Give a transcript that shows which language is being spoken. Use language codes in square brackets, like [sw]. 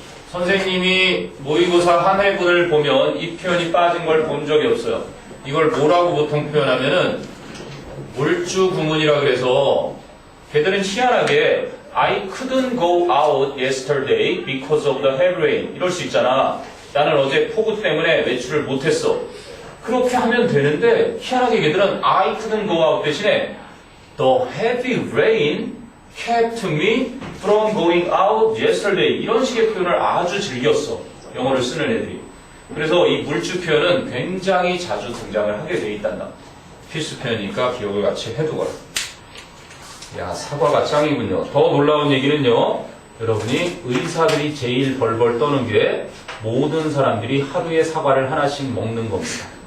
[ko] 선생님이 모의고사 한 회분을 보면 이 표현이 빠진 걸 본 적이 없어요. 이걸 뭐라고 보통 표현하면은 물주 구문이라 그래서 걔들은 희한하게 [en] I couldn't go out yesterday because of the heavy rain [ko] 이럴 수 있잖아. 나는 어제 폭우 때문에 외출을 못했어. 그렇게 하면 되는데 희한하게 걔들은 [en] I couldn't go out [ko] 대신에 [en] the heavy rain kept me from going out yesterday [ko] 이런 식의 표현을 아주 즐겼어. 영어를 쓰는 애들이. 그래서 이 물주 표현은 굉장히 자주 등장을 하게 돼 있단다. 필수 표현이니까 기억을 같이 해두거라. 야, 사과가 짱이군요. 더 놀라운 얘기는요. 여러분이 의사들이 제일 벌벌 떠는 게 모든 사람들이 하루에 사과를 하나씩 먹는 겁니다.